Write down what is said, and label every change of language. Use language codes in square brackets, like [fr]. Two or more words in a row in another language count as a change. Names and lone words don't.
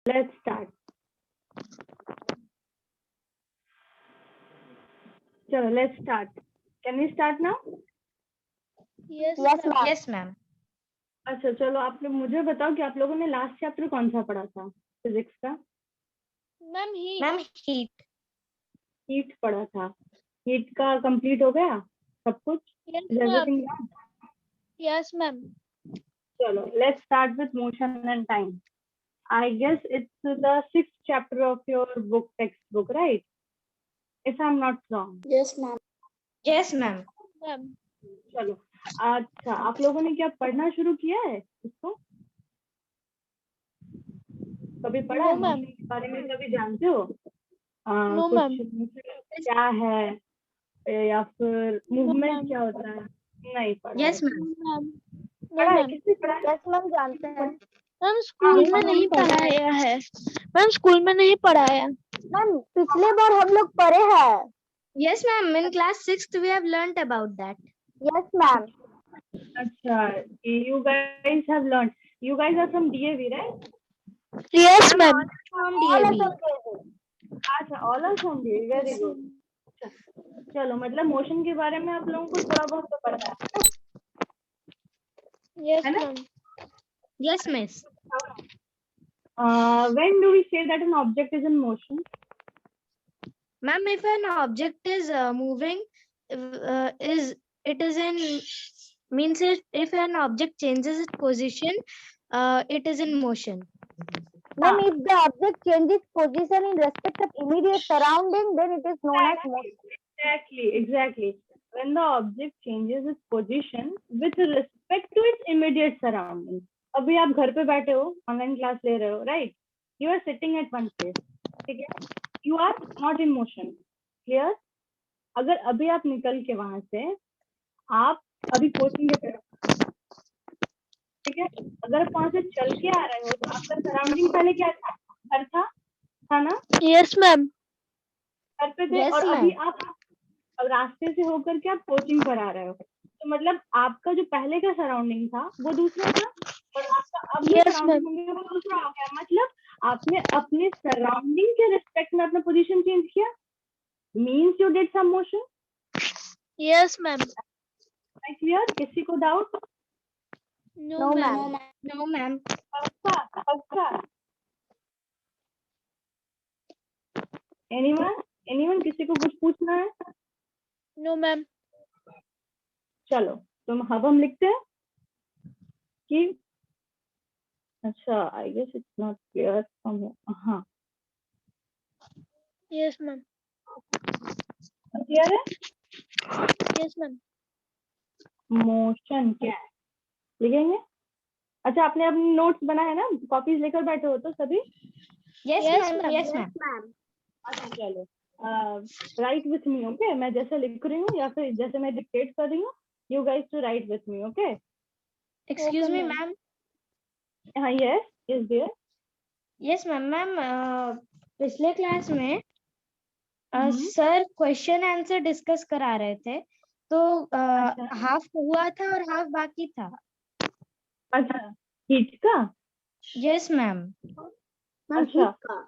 [en] Let's start. चलो let's start. Can we start now? Yes, Yes, ma'am. ma'am. Yes, ma'am. [hi] अच्छा चलो आप लोग मुझे बताओ कि आप लोगों ने लास्ट चैप्टर कौन सा पढ़ा था फिजिक्स का? [en] Ma'am, heat. Ma'am, heat. [hi] हीट पढ़ा था. हीट का कंप्लीट हो गया सब कुछ? [en] Yes, Is ma'am. everything done? Yes, ma'am. चलो let's start with motion and time. I guess it's the 6th chapter of your book textbook, right? If I'm not wrong. Yes, ma'am. Yes, ma'am. Ma'am. [hi] चलो अच्छा आप लोगों ने क्या पढ़ना शुरू किया है इसको? कभी पढ़ा है? [en] No, ma'am. [hi] मोशन के बारे में कभी जानते हो? [en] No, [hi] कुछ [en] ma'am. [hi] क्या है या फिर मूवमेंट [en] ma'am. [hi] क्या होता है? नहीं पढ़ा [en] Yes, [hi] है. [en] ma'am. Ma'am. No, [hi] पढ़ा है? [en] ma'am. [hi] किसने पढ़ा है? [en] Yes, ma'am, [hi] जानते हैं. मैम स्कूल हाँ, में कौन नहीं पढ़ा है? पढ़ाया है. मैम स्कूल में नहीं पढ़ाया. मैम पिछले बार हम लोग पढ़े हैं. [en] Yes, ma'am. In class 6th we have learnt about that. Yes, ma'am. अच्छा, you guys have learned. You guys are from DAV, right? Yes, ma'am. All From of DAV. them. अच्छा, all are from DAV. Very good. [hi] चलो मतलब मोशन के बारे में आप लोगों को थोड़ा बहुत तो पता है. [en] Yes, [hi] है ना? [en] ma'am. Yes, miss. When do we say that an object is in motion? Ma'am, if an object is moving, is it is in means if an object changes its position, it is in motion. Ma'am, if the object changes position in respect of immediate surrounding, then it is known as motion. Exactly. When the object changes its position with respect to its immediate surroundings. [hi] अभी आप घर पे बैठे हो, ऑनलाइन क्लास ले रहे हो, [en] right? You are sitting at one place. [hi] ठीक है? [en] You are not in motion. Clear? [hi] अगर अभी आप निकल के वहां से आप अभी कोचिंग के तरफ, ठीक है? अगर आप वहां से चल के आ रहे हो तो आपका सराउंडिंग पहले क्या था? घर था ना? [en] Yes, ma'am. [hi] घर पे थे. [en] Yes, [hi] और [en] ma'am. [hi] अभी आप रास्ते से होकर के आप कोचिंग पर आ रहे हो, तो मतलब आपका जो पहले का सराउंडिंग था वो दूसरा था और आपका अब जो [en] Yes, [hi] सराउंडिंग [en] ma'am. [hi] होंगे वो दूसरा हो गया. मतलब आपने अपने सराउंडिंग के रिस्पेक्ट में अपना पोजीशन चेंज किया. [en] means you did some motion. Yes, ma'am. [hi] क्लियर? किसी को डाउट? [en] No, ma'am. No, ma'am. [hi] पक्का? एनीवन किसी को कुछ पूछना है? [en] No, ma'am. [hi] चलो तो अब हम लिखते हैं कि अच्छा [en] I guess it's not clear from. [hi] हाँ [en] Yes, ma'am. [hi] क्लियर है? Yes, ma'am. मोशन क्या है लिखेंगे? अच्छा आपने अपनी नोट्स बना है ना? कॉपीज लेकर बैठे हो तो सभी? [en] Yes, Yes, ma'am. ma'am. Yes, Yes, ma'am. ma'am. [hi] अच्छा चलो [en] write with me. [hi] ओके, मैं जैसे लिख रही हूँ या फिर जैसे मैं डिक्टेट कर रही हूँ, [en] you guys to write with me. [hi] ओके? [en] Excuse Okay, me, ma'am. ma'am. हाँ yes is there. Yes, ma'am. Ma'am, [hi] पिछले क्लास में हम्म. सर क्वेश्चन आंसर डिस्कस करा रहे थे, तो अच्छा. हाफ हुआ था और हाफ बाकी था. अच्छा हीट का. [en] yes ma'am. Ma'am, [hi] अच्छा heat का.